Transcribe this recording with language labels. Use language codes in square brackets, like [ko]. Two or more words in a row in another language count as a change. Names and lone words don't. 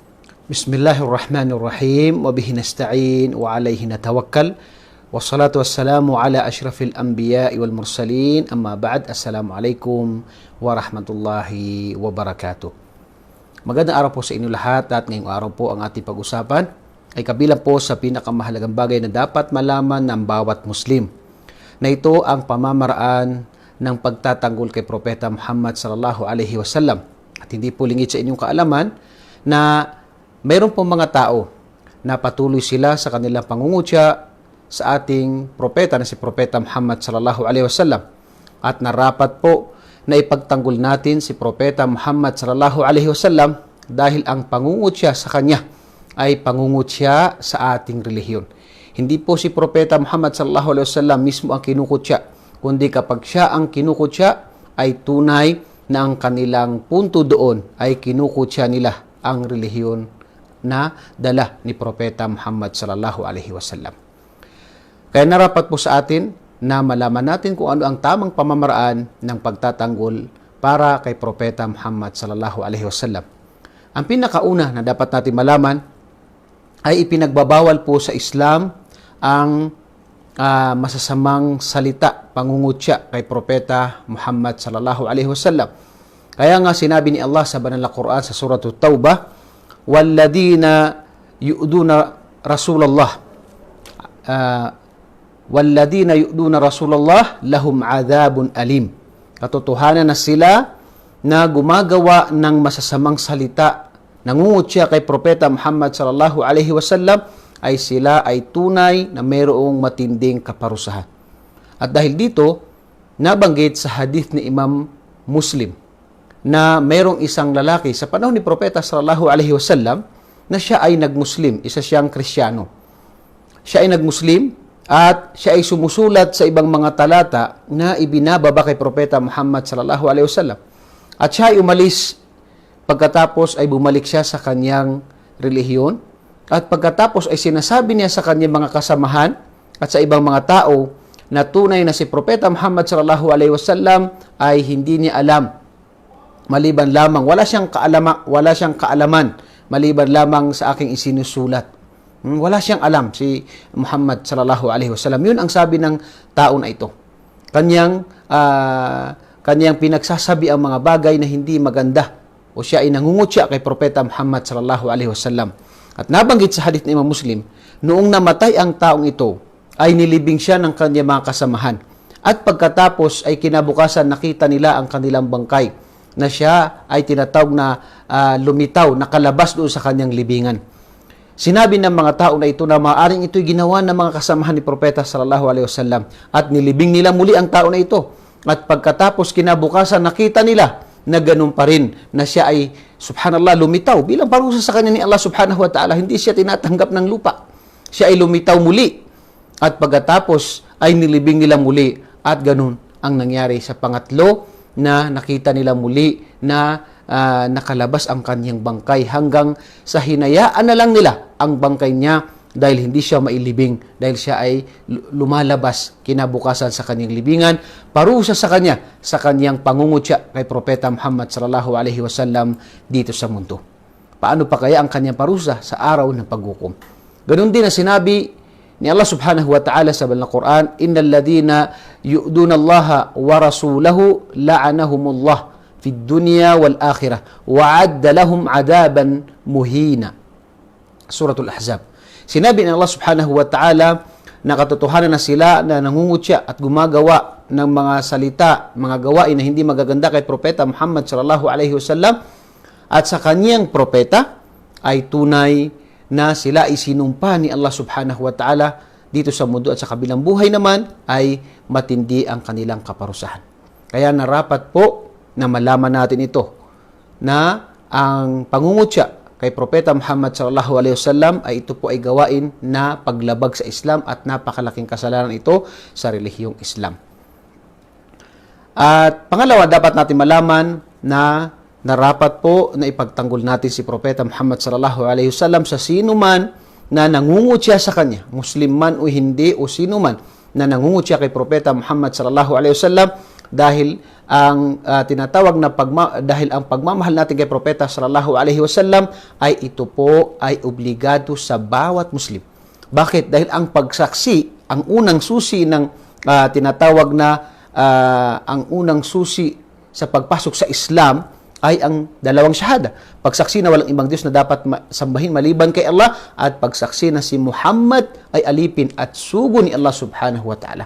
[ar] بسم الله الرحمن الرحيم. وبه نستعين وعليه نتوكل. والصلاة والسلام على أشرف الأنبياء والمرسلين. أما بعد. السلام عليكم ورحمة الله وبركاته. [tl] Magandang araw po sa inyo lahat at ngayong araw po ang ating pag-usapan ay kabilang po sa pinakamahalagang bagay na dapat malaman ng bawat Muslim, na ito ang pamamaraan ng pagtatanggol kay Propeta Muhammad [ar] صلى الله عليه وسلم. [tl] At hindi po lingid sa inyong kaalaman na mayroon pong mga tao na patuloy sila sa kanilang pangungutya sa ating propeta na si Propeta Muhammad [ar] صلى الله عليه وسلم, [tl] at narapat po na ipagtanggol natin si Propeta Muhammad [ar] صلى الله عليه وسلم [tl] dahil ang pangungutya sa kanya ay pangungutya sa ating relihiyon. Hindi po si Propeta Muhammad [ar] صلى الله عليه وسلم [tl] mismo ang kinukutya, kundi kapag siya ang kinukutya ay tunay na ang kanilang punto doon ay kinukutya nila ang relihiyon na dala ni Propeta Muhammad [ar] صلى الله عليه وسلم. [tl] Kaya narapat po sa atin na malaman natin kung ano ang tamang pamamaraan ng pagtatanggol para kay Propeta Muhammad [ar] صلى الله عليه وسلم. [tl] Ang pinakauna na dapat natin malaman ay ipinagbabawal po sa Islam ang masasamang salita, pangungutya kay Propeta Muhammad [ar] صلى الله عليه وسلم. [tl] Kaya nga sinabi ni Allah sa banal na Quran sa surah At-Taubah, [ar] "والذين يؤذون رسول الله والذين يؤذون رسول الله لهم عذاب أليم." [tl] Katotohanan na sila na gumagawa ng masasamang salita, nangungutya kay Propeta Muhammad [ar] صلى الله عليه وسلم, [tl] ay sila ay tunay na mayroong matinding kaparusahan. At dahil dito, nabanggit sa hadith ni Imam Muslim na mayroong isang lalaki sa panahon ni Propeta [ar] صلى الله عليه وسلم [tl] na siya ay nagmuslim, isa siyang Kristiyano. Siya ay nagmuslim at siya ay sumusulat sa ibang mga talata na ibinababa kay Propeta Muhammad [ar] صلى الله عليه وسلم. [tl] At siya ay umalis, pagkatapos ay bumalik siya sa kanyang relihiyon, at pagkatapos ay sinasabi niya sa kanyang mga kasamahan at sa ibang mga tao na tunay na si Propeta Muhammad [ar] صلى الله عليه وسلم [tl] ay hindi niya alam, maliban lamang, wala siyang kaalaman maliban lamang sa aking isinusulat. Wala siyang alam si Muhammad [ar] صلى الله عليه وسلم. [tl] Yun ang sabi ng tao na ito. Kanyang pinagsasabi ang mga bagay na hindi maganda, o siya ay nangungutya kay Propeta Muhammad [ar] صلى الله عليه وسلم. [tl] At nabanggit sa hadith ng Imam Muslim, noong namatay ang taong ito, ay nilibing siya ng kanyang mga kasamahan. At pagkatapos ay kinabukasan nakita nila ang kanilang bangkay, na siya ay tinatawag na lumitaw, nakalabas doon sa kanyang libingan. Sinabi ng mga tao na ito na maaaring ito'y ginawa ng mga kasamahan ni Propeta [ar] صلى الله عليه وسلم, [tl] at nilibing nila muli ang tao na ito. At pagkatapos kinabukasan nakita nila na ganun pa rin, na siya ay subhanallah lumitaw bilang parusa sa kanya ni Allah [ar] سبحانه وتعالى. [tl] Hindi siya tinatanggap ng lupa, siya ay lumitaw muli, at pagkatapos ay nilibing nila muli. At ganun ang nangyari sa pangatlo, na nakita nila muli na nakalabas ang kanyang bangkay, hanggang sa hinayaan na lang nila ang bangkay niya dahil hindi siya mailibing, dahil siya ay lumalabas kinabukasan sa kanyang libingan, parusa sa kanya sa kanyang pangungutya kay Propeta Muhammad [ar] صلى الله عليه وسلم [tl] dito sa mundo. Paano pa kaya ang kanyang parusa sa araw ng paghukom? Ganun din na sinabi ni Allah [ar] سبحانه وتعالى [tl] sa banal na Quran, [ar] "إن الذين يؤذون الله ورسوله لعنهم الله في الدنيا والآخرة وأعد لهم عذابا مهينا." [tl] Suratul Ahzab. Sinabi ng Allah [ar] سبحانه وتعالى [tl] na katotohanan na sila na nangungutya at gumagawa ng mga salita, mga gawain na hindi magaganda kay Propeta Muhammad [ar] صلى الله عليه وسلم [tl] at sa kanyang propeta, ay tunay na sila ay sinumpa ni Allah [ar] سبحانه وتعالى [tl] dito sa mundo, at sa kabilang buhay naman ay matindi ang kanilang kaparusahan. Kaya narapat po na malaman natin ito, na ang pangungutya kay Propeta Muhammad [ar] صلى الله عليه وسلم [tl] ay ito po ay gawain na paglabag sa Islam, at napakalaking kasalanan ito sa relihiyong Islam. At pangalawa, dapat natin malaman na narapat po na ipagtanggol natin si Propeta Muhammad [ar] صلى الله عليه وسلم [tl] sa sino man na nangungutya sa kanya, Muslim man o hindi, o sino man na nangungutya kay Propeta Muhammad [ar] صلى الله عليه وسلم, [tl] dahil ang tinatawag na dahil ang pagmamahal natin kay Propeta [ar] صلى الله عليه وسلم [tl] ay ito po ay obligado sa bawat Muslim. Bakit? Dahil ang pagsaksi, ang unang susi ng tinatawag na ang unang susi sa pagpasok sa Islam ay ang dalawang syahada. Pagsaksi na walang ibang Diyos na dapat sambahin maliban kay Allah at pagsaksi na si Muhammad ay alipin at sugo ni Allah [ar] سبحانه وتعالى.